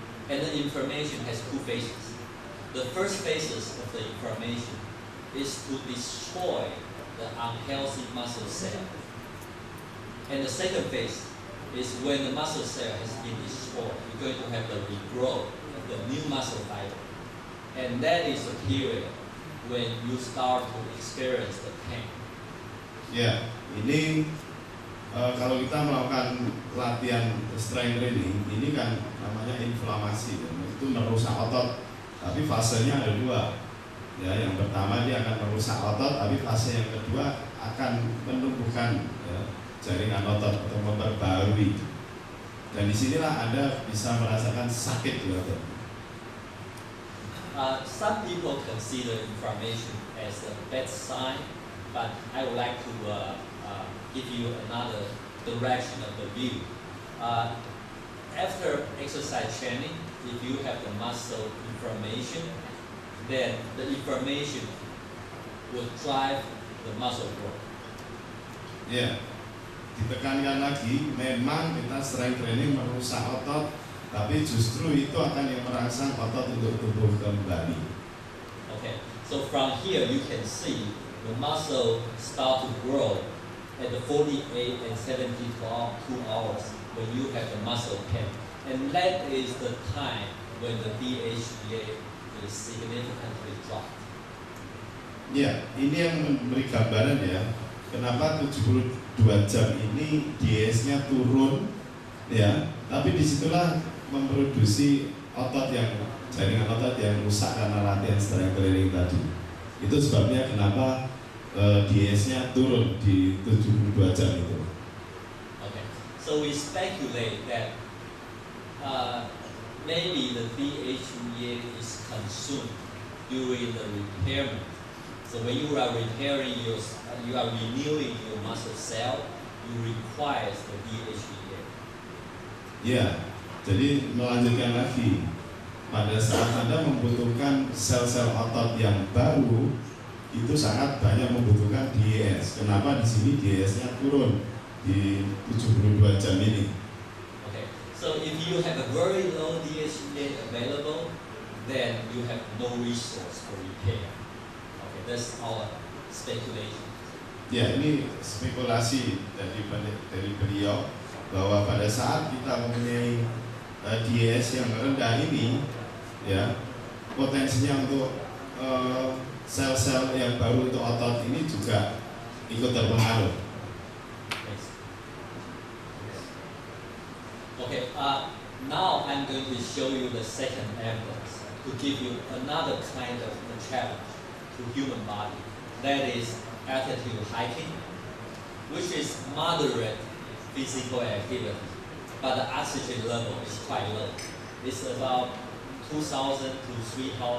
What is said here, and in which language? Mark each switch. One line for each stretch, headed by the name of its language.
English: And the inflammation has two phases. The first phases of the inflammation is to destroy the unhealthy muscle cell. And the second phase is when the muscle cell has been destroyed, you're going to have the regrowth of the new muscle fiber. And that is the period when you start to experience the pain.
Indonesian: Ya, ini kalau kita melakukan latihan strength training, ini kan namanya inflamasi, itu merusak otot. Tapi fasenya ada dua. Ya, yang pertama dia akan merusak otot, tapi fase yang kedua akan menumbuhkan ya, jaringan otot atau memperbarui. Dan disinilah Anda bisa merasakan sakit di otot.
English: Some people consider inflammation as a bad sign, but I would like to give you another direction of the view. After exercise training, if you have the muscle inflammation, then the inflammation will drive the muscle growth.
Indonesian: Ya, ditekankan lagi, memang kita strength training merusak otot, tapi justru itu akan yang merangsang otot untuk tumbuh kembali.
English: Okay, so from here you can see the muscle start to grow at the 48 and 72 hours when you have the muscle pain, and that is the time when the DHEA is significantly dropped.
Indonesian: Ya, ini yang memberi gambaran ya, kenapa 72 jam ini DS-nya turun, ya, tapi disitulah memproduksi otot yang jaringan otot yang rusak karena latihan strength training tadi. Itu sebabnya kenapa DS-nya turun di 72 jam itu.
English: Okay, so we speculate that maybe the DHEA is consumed during the repairment. So when you are repairing you are renewing your muscle cell, you require the DHEA.
Indonesian: Ya, jadi melanjutkan lagi, pada saat Anda membutuhkan sel-sel otot yang baru, itu sangat banyak membutuhkan DS. Kenapa di sini DS-nya turun di 72 jam ini?
English: So if you have a very low DHEA available, then you have no resource for repair. Okay, that's our speculation.
Indonesian: Ya, ini spekulasi dari beliau bahwa pada saat kita mempunyai DS yang rendah ini, ya, potensinya untuk sel-sel yang baru untuk otot ini juga ikut terpengaruh.
English: Okay, now I'm going to show you the second evidence to give you another kind of a challenge to human body. That is altitude hiking, which is moderate physical activity, but the oxygen level is quite low. It's about 2,000 to 3,000